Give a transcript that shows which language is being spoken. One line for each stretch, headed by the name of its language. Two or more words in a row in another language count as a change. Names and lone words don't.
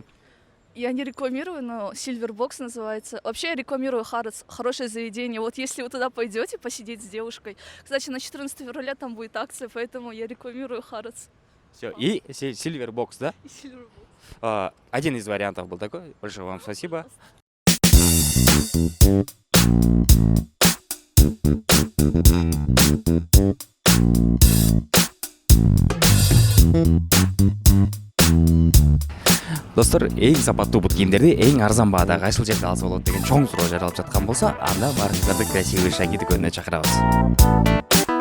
Russian: Я не рекламирую, но Silver Box называется. Вообще я рекламирую Харатс, хорошее заведение. Вот если вы туда пойдете посидеть с девушкой. Кстати, на 14 февраля там будет акция, поэтому я рекламирую Харатс Все. И Silver Box, да? и Silver Box. Один из вариантов был такой. Большое вам спасибо.
Kyrgyz: Достор, эң сапаттуу бут кийимдерди эң арзан баада кайсыл жерде алса болот деген чоң суроо жаралып жаткан болсо, анда баарыңыздарды красивый шаги дүкөнүнө чакырабыз.